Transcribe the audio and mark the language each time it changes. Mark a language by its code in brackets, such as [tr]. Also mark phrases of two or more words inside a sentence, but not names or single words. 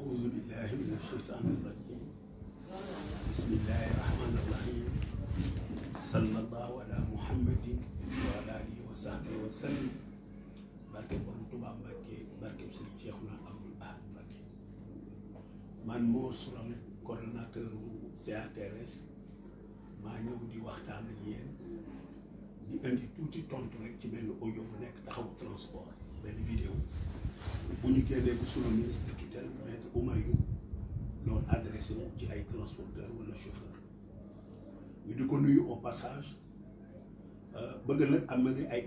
[ar] بالله من الشيطان الرجيم بسم الله الرحمن الرحيم صلى الله على محمد وعلى آله وصحبه وسلم [wo] barke borom Tuubaa Mbàkke barke Sëriñ Cheikhouna Abdoul Ahad Mbàkke man Mor Sourang coordonnateur u CATRS maa ñëw di waxtaan ak yéen di indi tuuti tontu rek ci benn audio bu nekk taxawu transport benn vidéo bu ñu génnee bu sunu [fr] ministre de tutelle maître [wo] Oumar Youm doon adressé wu ci ay transporteur wala chauffeur ñu di ko nuyu [fr] au passage [wo] bëgg nag am na ay